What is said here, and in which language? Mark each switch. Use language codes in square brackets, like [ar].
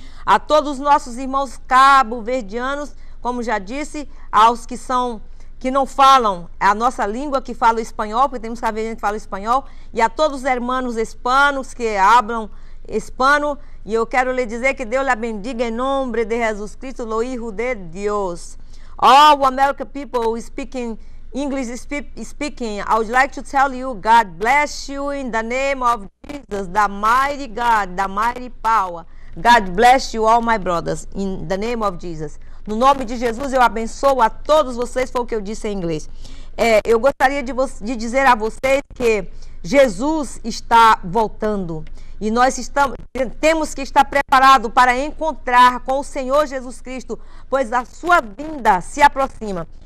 [pt] A todos os nossos irmãos cabo-verdianos, como já disse, aos que não falam a nossa língua, que falam espanhol, porque temos cabo-verdianos que falam espanhol, e a todos os [es] hermanos hispanos que hablam hispano, [pt] e eu quero lhe dizer que Deus lhe bendiga em nome de Jesus Cristo, [es] lo Hijo de Dios. [en] All American people speaking English speaking, I would like to tell you, God bless you in the name of Jesus, the mighty God, the mighty power. God bless you, all my brothers, in the name of Jesus. [pt] No nome de Jesus, eu abençoo a todos vocês, foi o que eu disse em inglês. Eu gostaria de dizer a vocês que Jesus está voltando. E nós temos que estar preparados para encontrar com o Senhor Jesus Cristo, pois a sua vinda se aproxima.